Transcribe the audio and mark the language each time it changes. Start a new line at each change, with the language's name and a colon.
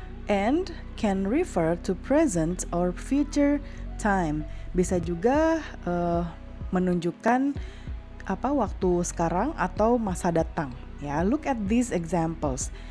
English: And can refer to present or future time.
Indonesian: Bisa juga menunjukkan waktu sekarang atau masa datang.
English: Ya, look at these examples.